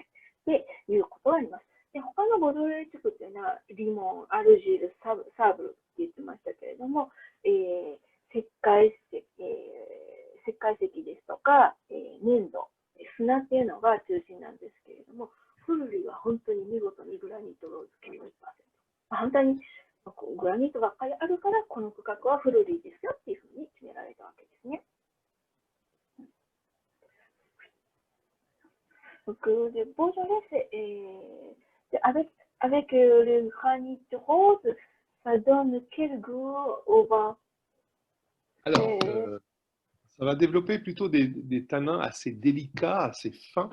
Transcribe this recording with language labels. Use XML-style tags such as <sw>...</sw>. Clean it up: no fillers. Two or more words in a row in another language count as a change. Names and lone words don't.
<ja>で、いうことはあります。で、他のボドレー地区っていうのは、リモン、アルジール、サーブルって言ってましたけれども、石灰石ですとか、粘土、砂っていうのが中心なんですけれども、フルリは本当に見事にグラニットローズ90%。反対にグラニットばっかりあるから、この区画はフルリーですよっていうふうに決められたわけですね。</ja> <fr>Donc, le Beaujolais, avec le granit rose, ça donne quel goût au vin? Alors, ça va développer plutôt des tanins assez délicats, assez fins.</fr>